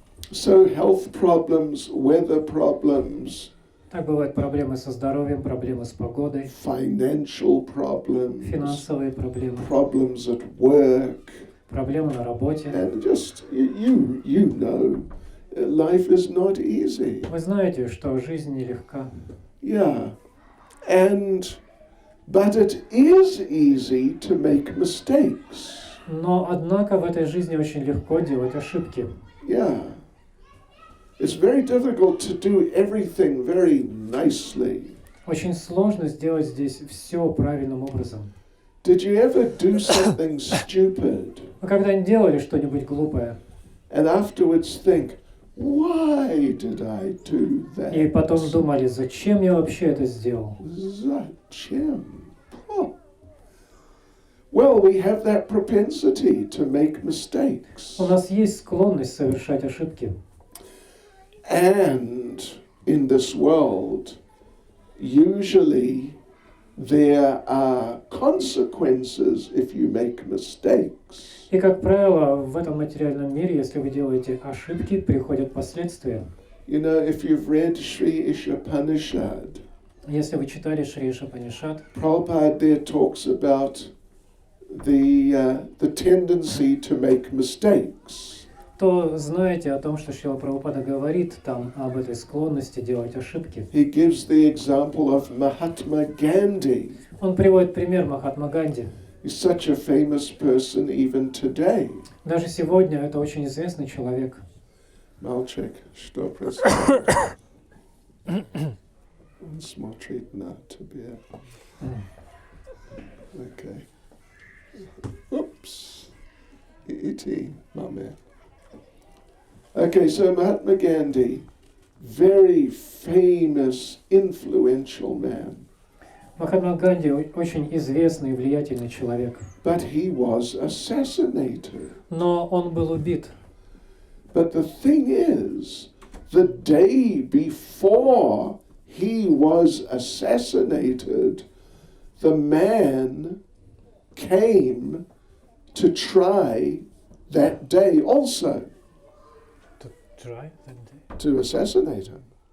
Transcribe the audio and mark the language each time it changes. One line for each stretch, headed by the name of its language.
English: So health problems, weather problems,
Russian: Так бывают проблемы со здоровьем, проблемы с погодой,
English: financial problems,
Russian: финансовые проблемы,
English: problems at work,
Russian: проблемы на работе.
English: and just you know, life is not easy.
Russian: Вы знаете, что жизнь нелегка.
English: Yeah, but it is easy to make mistakes.
Russian: Но, однако, в этой жизни очень легко делать ошибки.
English: Yeah. It's very difficult to do everything very nicely.
Russian: Очень сложно сделать здесь все правильным образом.
English: Did you ever do something stupid
Russian: Вы когда-нибудь делали что-нибудь глупое,
English: and afterwards think, why did I do that?
Russian: и потом думали, зачем я вообще это сделал? Зачем? Oh.
English: Well, we have that propensity to make mistakes.
Russian: У нас есть склонность совершать ошибки.
English: And in this world, usually there are consequences if you make mistakes.
Russian: И, как правило, в этом материальном мире, если вы делаете ошибки, приходят последствия.
English: You know, if you've read Sri Ishapanishad,
Russian: Если вы читали Шри Ишапанишад,
English: Prabhupada there talks about the tendency to make mistakes.
Russian: то знаете о том, что Шрила Прабхупада говорит там об этой склонности делать ошибки.
English: He gives the example of Mahatma Gandhi.
Russian: Он приводит пример Махатма Ганди.
English: He's such a famous person even today.
Russian: Даже сегодня это очень известный человек. Мальчик, что происходит? Он смотрит на тебя.
English: Okay. Oops. E.T. Mame. Okay, so Mahatma Gandhi, very famous, influential man.
Russian: Махатма Ганди очень известный и влиятельный человек.
English: But he was assassinated.
Russian: Но он был убит.
English: But the thing is, the day before he was assassinated, the man came to try that day also to assassinate him.